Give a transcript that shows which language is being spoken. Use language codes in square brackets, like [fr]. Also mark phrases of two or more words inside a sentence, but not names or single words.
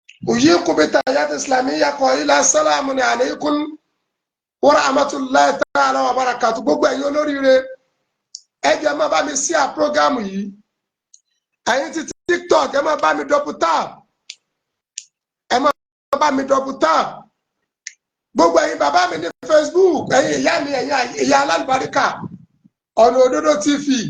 [ar] أحييكم بتحية إسلامية قائلا: السلام عليكم ورحمة الله تعالى وبركاته. [yo] Gbogbo ẹ̀yin olóríire, ẹ jẹ́ máa bá mi [en] share program [yo] yìí. Ẹ̀yin ti TikTok, ẹ máa bá mi [en] double tap. [yo] Ẹ máa bá mi [en] double tap. [yo] Gbogbo ẹ̀yin bàbá mi ní Facebook, ẹ̀yin ìyá mi, ẹ̀yin ìyá alálùbáríkà, Ọ̀nà Òdodo T V.